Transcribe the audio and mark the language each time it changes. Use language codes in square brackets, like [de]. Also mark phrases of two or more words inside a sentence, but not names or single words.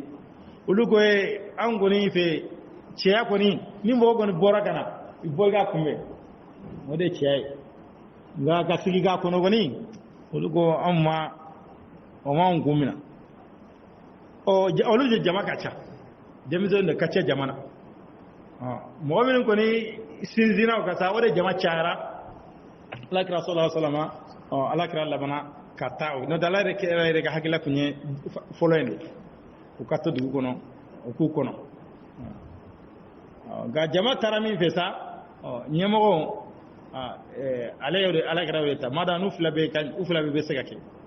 [bm] olu ko an kɔni fɛ cɛya kɔni ni mɔgɔ kɔni bɔra ka na i bɔ i ka kunbɛn o de ye cɛya ye nka ka sigi k'a kɔnɔ kɔni olu ko o m'anw kun minɛ olu de jama ka ca denmisɛnw de ka ca jama na mɔgɔ minnu kɔni sinsinna o ka sa o de jama cayara Alakira [ar] صلى الله عليه وسلم [bm] Alakira labana ka taa o n'o tɛ Ala yɛrɛ ka hakilila tun ye fɔlɔ in de u ka to dugu kɔnɔ u k'u kɔnɔ nka jama taara min fɛ sa ɲɛmɔgɔ ale y'o de Alakira y'o de ta mada n'u fila bɛ se ka kɛ